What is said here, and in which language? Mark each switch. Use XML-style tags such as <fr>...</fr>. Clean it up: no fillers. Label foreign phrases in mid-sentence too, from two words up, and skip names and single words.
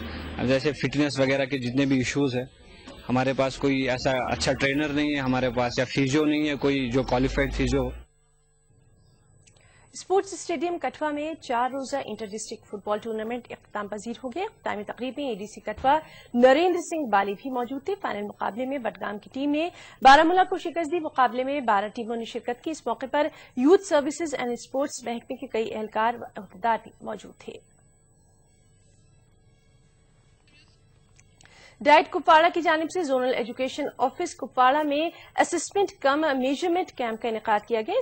<ur>جیسے فٹنس وغیرہ کے جتنے بھی ایشوز ہیں ہمارے پاس کوئی ایسا اچھا ٹرینر نہیں ہے ہمارے پاس یا فیزیو نہیں ہے کوئی جو</ur> <en>qualified physio.</en> <ur>اسپورٹس اسٹیڈیم کٹھوا میں 4 روزہ</ur> <en>inter district football tournament</en> <ur>اختتام پذیر ہو گیا. اختتامی تقریب میں اے ڈی سی کٹھوا نریندر سنگھ بالی بھی موجود تھے. فائنل مقابلے میں بڈگام کی ٹیم نے بارامولہ کو شکست دی. مقابلے میں 12 ٹیموں نے شرکت کی. اس موقع پر یوتھ سروسز اینڈ اسپورٹس محکمے کے کئی اہلکار و عہدیدار بھی موجود تھے. ڈائٹ کپواڑہ کی جانب سے زونل ایجوکیشن آفس کپواڑہ میں</ur> <en>assessment cum measurement camp</en> <ur>کا انعقاد کیا گیا.</ur>